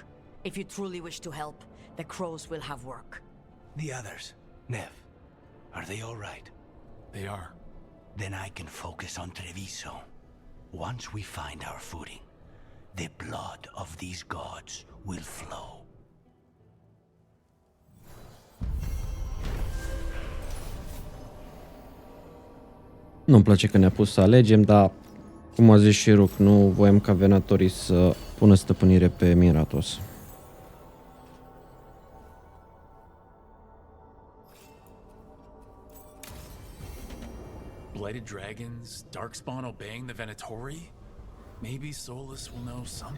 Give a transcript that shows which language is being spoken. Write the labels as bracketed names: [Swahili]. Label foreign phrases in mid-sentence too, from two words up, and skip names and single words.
[English] If you truly wish to help, the crows will have work. The others, Nev, are they all right? They are. Then I can focus on Treviso. Once we find our footing, the blood of these gods will flow. [Romanian] Nu-mi place că ne-a pus să alegem, dar, cum a zis și Rook, nu voiam ca venatorii să pună stăpânire pe Miratos. [English] Blighted dragons, Darkspawn obeying the Venatori? Maybe Solus will know something.